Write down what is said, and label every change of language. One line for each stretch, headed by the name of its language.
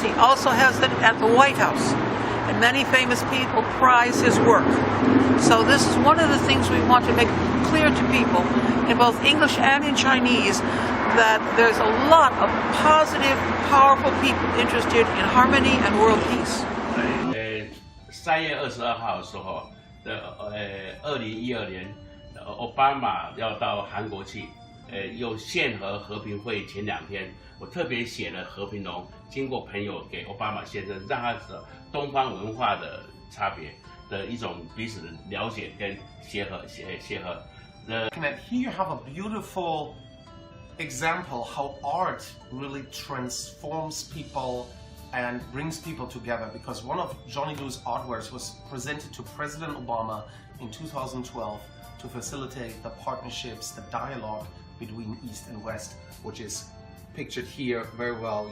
English: He also has it at the White House. And many famous people prize his work. So this is one of the things we want to make clear to people in both English and in Chinese, that there's a lot of positive, powerful people interested in harmony and world peace.
Chinese: 3月22号的时候的2012年，奥巴马要到韩国去，又限和和平会前2天，我特别写了和平龙，经过朋友给奥巴马先生，让他知道东方文化的差别的一种彼此的了解跟协和。
English: And here you have a beautiful example how art really transforms people and brings people together, because one of Johnny Lu's artworks was presented to President Obama in 2012 to facilitate the partnerships, the dialogue between East and West, which is pictured here very well.